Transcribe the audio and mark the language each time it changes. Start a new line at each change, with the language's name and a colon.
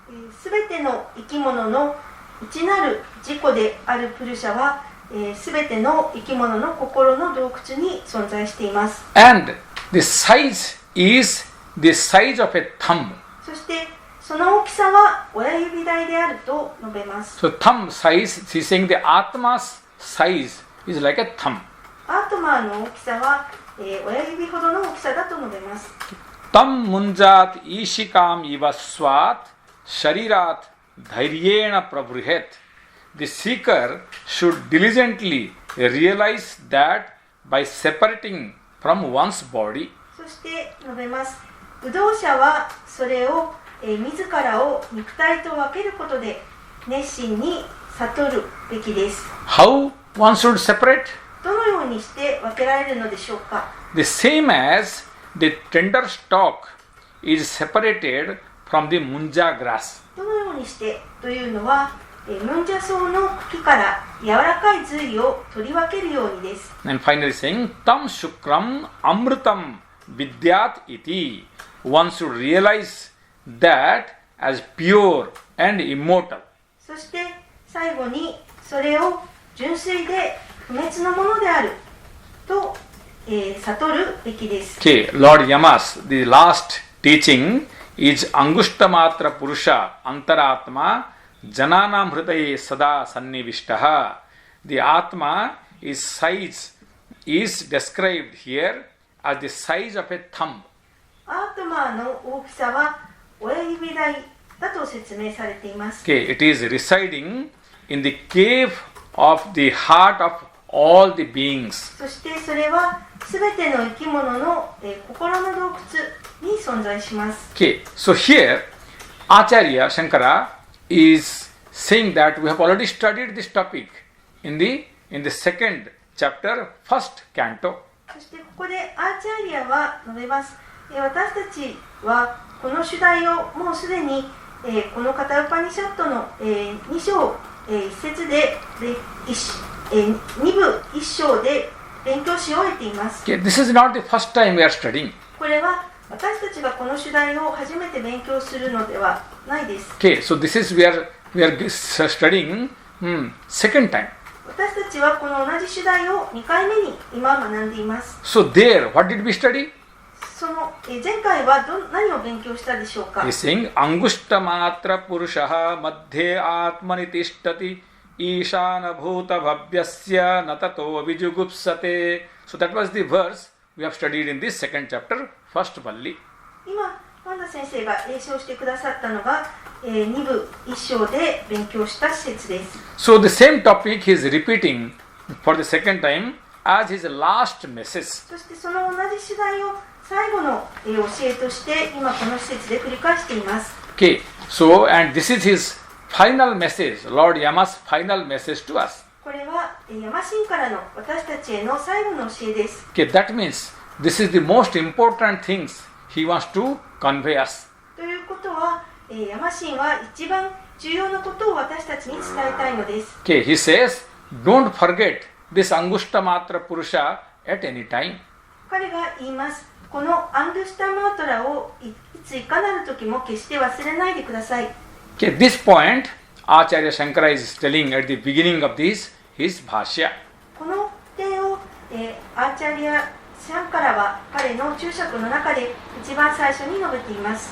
Japanese: すべての生き物の内なる自己であるプルシャは、すべての生き物の心の洞窟に存在しています。
English: And the size is the size of a thumb.
Japanese: そしてその大きさは親指大であると述べます。
English: So thumb size, he's saying the Atma's size is like a thumb.
Japanese: アートマーの大きさは、親指ほどの大きさだと述べます。
Sanskrit: Tam munjat ishikam ivaswat sharirat dhairyena prabhuhet.
English: The seeker should diligently realize that by separating from one's body.
Japanese: そして述べます。武道者はそれを、自らを肉体と分けることで熱心に悟るべきです。
English: How one should separate?
Japanese: どのようにして分けられるのでしょうか。
English: The same as the tender stalk is separated from the munja grass.
Japanese: どのようにしてというのは、ムンジャ草の茎から柔らかい髄を取り分けるようにです。
English: And finally saying,
Sanskrit: Tam shukram amrutam vidyat iti.
English: One should realize that as pure and immortal.
Japanese: そして最後にそれを純粋で不滅のものであると、悟るべきです。
English: Okay, Lord Yamas, the last teaching is
Sanskrit: Angushtamatra Purusha Antaratma Jananam Hridaye Sada Sannivishtaha.
English: The Atma is described here as the size of a thumb.
Japanese: アートマーの大きさは親指大だと説明されています。
English: Okay, it is residing in the cave of the heart of all the beings.
Japanese: そしてそれはすべての生き物の、心の洞窟に存在します。
English: Okay, so here Acharya Shankara is saying that we have already studied this topic in the second chapter, first canto.
Japanese: そしてここでアーチャーリアは述べます。私たちはこの主題をもうすでに、このカタウパニシャットの、2章、1節で2部1章で勉強し終えています。
English: Okay, this is not the first time we are studying.
Japanese: これは私たちがこの主題を初めて勉強するのではないです。
English: Okay, so this is we are studying second time.
Japanese: 私たちはこの同じ主題を2回目に今学んでいます。
English: So there, what did we study?
Japanese: その前回は何を勉強したでしょうか。
English: He is saying,
Sanskrit: Angushta matra purushaha madhye atmani tishtati ishana bhuta bhavyasya natato vijugupsate.
English: So that was the verse we have studied in this second chapter, first valli.
Japanese: 今、ワンダ先生が詠唱してくださったのが、2部1章で勉強した施設です。
English: So the same topic he is repeating for the second time as his last message.
Japanese: そしてその同じ主題を最後の教えとして今この施設で繰り返しています。
English: Okay, so and this is his final message, Lord Yama's final message to us.
Japanese: これはヤマ神からの私たちへの最後の教えです。
English: Okay, that means this is the most important things he wants to convey us.
Japanese: ということは、ヤマ神は一番重要なことを私たちに伝えたいのです。
English: Okay, he says, don't forget this Angushta Matra Purusha at any time.
Japanese: 彼が言います。このアングスタマートラをいついかなる時も決して忘れないでください。
English: Okay, this point Acharya Shankara is telling at the beginning of his Bhashya.
Japanese: この点を、アーチャリア・シャンカラは彼の注釈の中で一番最初に述べています。